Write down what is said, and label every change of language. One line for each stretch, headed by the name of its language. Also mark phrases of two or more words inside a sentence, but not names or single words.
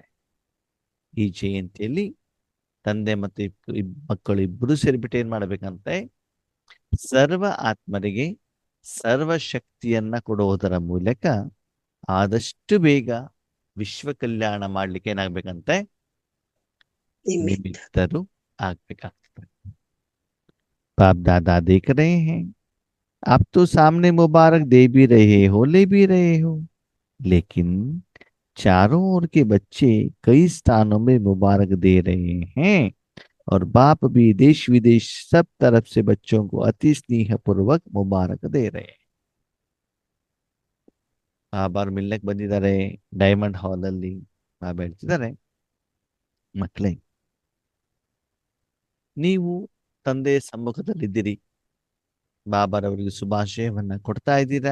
Kannada: ಈ ಜಯಂತಿಯಲ್ಲಿ ತಂದೆ ಮತ್ತು ಮಕ್ಕಳು ಇಬ್ಬರು ಸೇರಿಬಿಟ್ಟು ಏನ್ ಮಾಡ್ಬೇಕಂತೆ, ಸರ್ವ ಆತ್ಮರಿಗೆ ಸರ್ವ ಶಕ್ತಿಯನ್ನ ಕೊಡುವುದರ ಮೂಲಕ ಆದಷ್ಟು ಬೇಗ ವಿಶ್ವ ಕಲ್ಯಾಣ ಮಾಡ್ಲಿಕ್ಕೆ ಏನಾಗ್ಬೇಕಂತೆ, ನಿಮಿತ್ತರು ಆಗ್ಬೇಕಾಗ್ತದೆ.
Hindi: बाप दादा देख रहे हैं, आप तो सामने मुबारक दे भी रहे हो, ले भी रहे हो, लेकिन चारों ओर के बच्चे कई स्थानों में मुबारक दे रहे हैं और बाप भी देश विदेश सब तरफ से बच्चों को अति स्नेह पूर्वक मुबारक दे रहे हैं.
Kannada: ಬಾಬಾ ಮಿಲ್ಲಕ್ ಬಂದಿದ್ದಾರೆ ಡೈಮಂಡ್ ಹಾಲ್ ಅಲ್ಲಿ. ಬಾಬಾ ಹೇಳ್ತಿದ್ದಾರೆ, ಮಕ್ಕಳೇ, ನೀವು ತಂದೆಯ ಸಮ್ಮುಖದಲ್ಲಿದ್ದೀರಿ, ಬಾಬಾರವರಿಗೆ ಶುಭಾಶಯವನ್ನ ಕೊಡ್ತಾ ಇದ್ದೀರಾ.